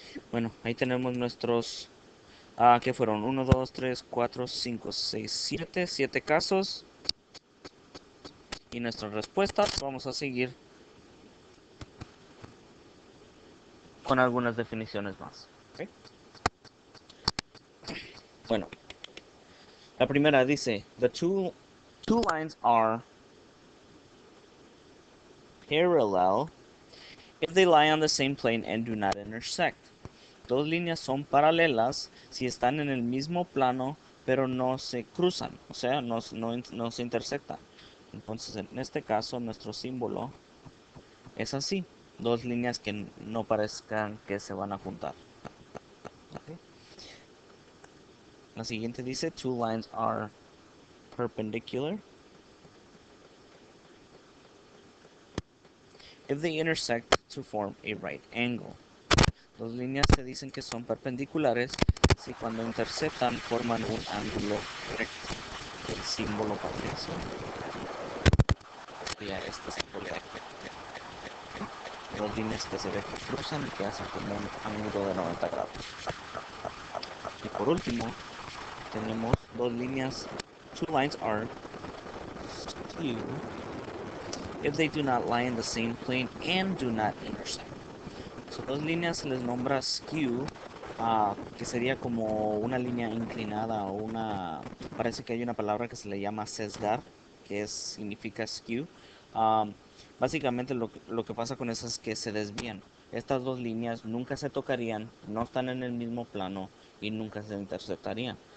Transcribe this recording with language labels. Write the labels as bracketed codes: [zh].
[es] Bueno, ahí tenemos nuestros, ¿qué fueron? 1, 2, 3, 4, 5, 6, 7 casos. Y nuestras respuestas. Vamos a seguir con algunas definiciones más. ¿Ok? Bueno, la primera dice, [en] the two lines are parallel if they lie on the same plane and do not intersect. [es] Dos líneas son paralelas si están en el mismo plano, pero no se cruzan, o sea, no se intersectan. Entonces, en este caso, nuestro símbolo es así, dos líneas que no parezcan que se van a juntar. [en] ¿Ok? [es] La siguiente dice, [en] two lines are perpendicular if they intersect to form a right angle. [es] Dos líneas se dicen que son perpendiculares si cuando intersectan forman un ángulo recto. El símbolo para eso sería este símbolo. Dos líneas que se ve que cruzan y que hacen como un ángulo de 90 grados. Y por último, tenemos dos líneas. [en] Two lines are skew if they do not lie in the same plane and do not intersect. [es] So, dos líneas se les nombra skew, que sería como una línea inclinada o una... Parece que hay una palabra que se le llama sesgar, que significa skew. Um, Básicamente lo que pasa con esas es que se desvían. Estas dos líneas nunca se tocarían, no están en el mismo plano y nunca se intersectarían.